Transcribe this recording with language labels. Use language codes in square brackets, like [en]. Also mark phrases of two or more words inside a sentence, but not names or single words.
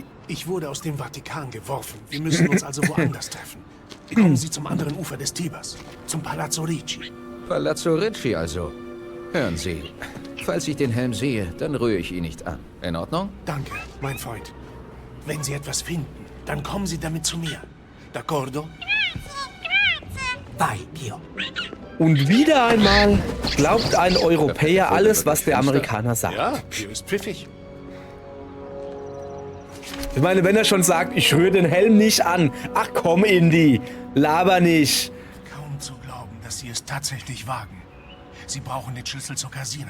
[de] Ich wurde aus dem Vatikan geworfen. Wir müssen uns also woanders treffen. Kommen Sie zum anderen Ufer des Tibers, zum Palazzo Ricci. Palazzo Ricci also. Hören Sie, falls ich den Helm sehe, dann rühre ich ihn nicht an. In Ordnung? Danke, mein Freund. Wenn Sie etwas finden, dann kommen Sie damit zu mir. [it] D'accordo? Vai, Pio. [de] Und wieder einmal glaubt ein Europäer alles, was der Amerikaner sagt. Ja, Pio ist pfiffig. Ich meine, wenn er schon sagt, ich rühre den Helm nicht an. Ach komm, Indy, laber nicht. Kaum zu glauben, dass Sie es tatsächlich wagen. Sie brauchen den Schlüssel zur Casina.